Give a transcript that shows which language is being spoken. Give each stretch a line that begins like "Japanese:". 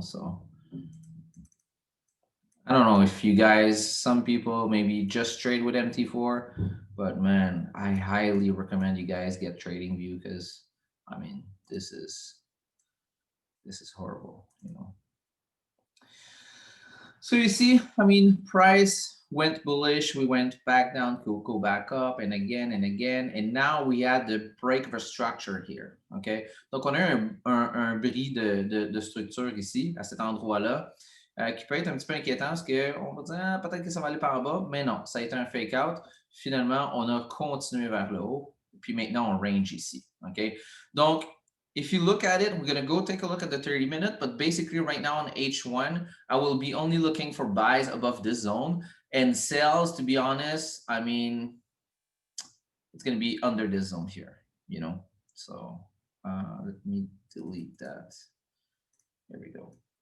English: So I don't know if you guys, some people maybe just trade with MT4, but man, I highly recommend you guys get Trading View because I mean this is horrible, you know. So you see, I mean, price went bullish, we went back down, go back up, and again, and now we had the break of a structure here, okay?
French: Donc, on a un bris de structure ici, à cet endroit-là, qui peut être un petit peu inquiétant parce qu'on va dire, ah, peut-être que ça va aller par en bas, mais non, ça a été un fake-out. Finalement, on a continué vers le haut, puis maintenant, on range ici, okay? Donc,
English: if you look at it, we're going to go take a look at the 30-minute, but basically right now on H1, I will be only looking for buys above this zone and sells, to be honest, I mean, it's going to be under this zone here, you know? So let me delete that. There we go.